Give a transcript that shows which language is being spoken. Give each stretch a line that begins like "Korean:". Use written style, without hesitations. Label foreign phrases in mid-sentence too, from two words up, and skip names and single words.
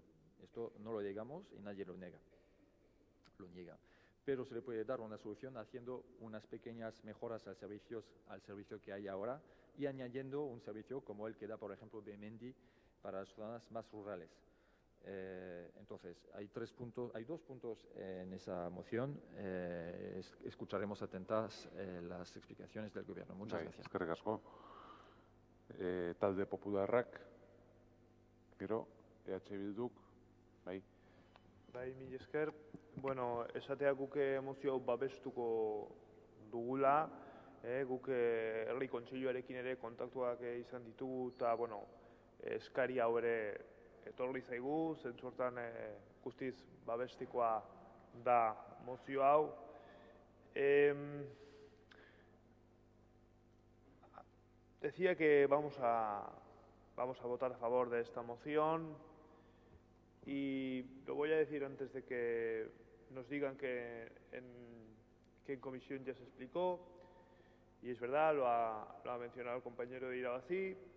Spanish: Esto no lo negamos y nadie lo niega. Pero se le puede dar una solución haciendo unas pequeñas mejoras al servicio que hay ahora y añadiendo un servicio como el que da, por ejemplo, Bemendi para las zonas más rurales. Entonces, hay 2 puntos en esa moción. Escucharemos atentas las explicaciones del Gobierno. Muchas gracias.
Basque: Eskerrik asko. Talde Popularrak, gero, EH Bilduk, bai. Bai, mila esker. Bueno, esatea guke emozio hau babestuko dugula, guk herri kontseiluarekin ere kontaktuak izan ditugu, eta, bueno, eskari hau ere etorri zaigu, zentzu hortan guztiz babestikoa da mozio hau.
Spanish: Decía que vamos a votar a favor de esta moción y lo voy a decir antes de que nos digan que en comisión ya se explicó, y es verdad, lo ha mencionado el compañero de Irabazi.